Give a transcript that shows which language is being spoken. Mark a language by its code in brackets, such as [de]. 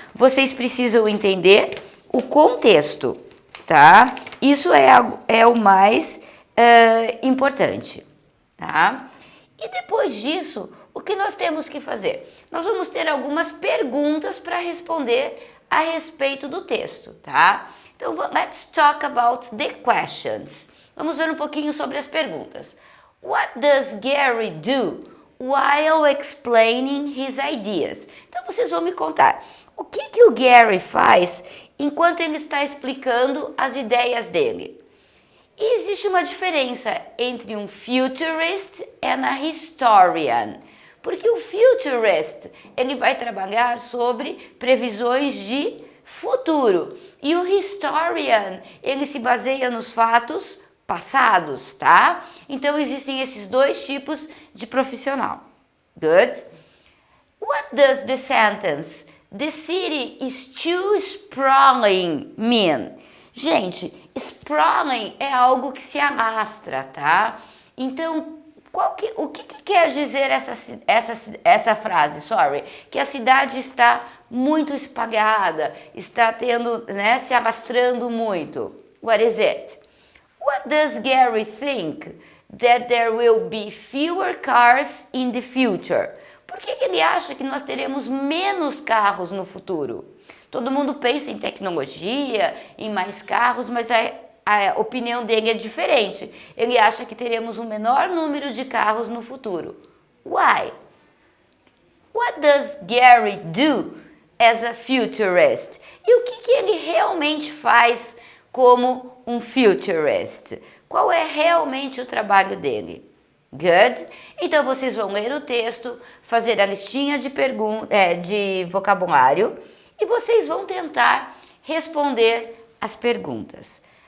[pt] Vocês precisam entender o contexto, tá? Isso é o mais importante, tá? E depois disso, o que nós temos que fazer? Nós vamos ter algumas perguntas para responder a respeito do texto, tá? Então, [en] let's talk about the questions. [pt] Vamos ver um pouquinho sobre as perguntas. [en] What does Gary do while explaining his ideas? [pt] Então, vocês vão me contar o que o Gary faz enquanto ele está explicando as ideias dele. E existe uma diferença entre um futurist e a historian. Porque o futurist, ele vai trabalhar sobre previsões de futuro. E o historian, ele se baseia nos fatos passados, tá? Então, existem esses dois tipos de profissional. [en] Good? What does the sentence, "The city is too sprawling" mean? [pt] Gente, sprawling é algo que se alastra, tá? Então, o que quer dizer essa frase? Que a cidade está muito espalhada, está se alastrando muito. [en] What is it? What does Gary think that there will be fewer cars in the future? [pt] Por que ele acha que nós teremos menos carros no futuro? Todo mundo pensa em tecnologia, em mais carros, mas a opinião dele é diferente. Ele acha que teremos um menor número de carros no futuro. [en] Why? What does Gary do as a futurist? [pt] E o que ele realmente faz como um futurist? Qual é realmente o trabalho dele? Good? Então vocês vão ler o texto, fazer a listinha de vocabulário e vocês vão tentar responder as perguntas.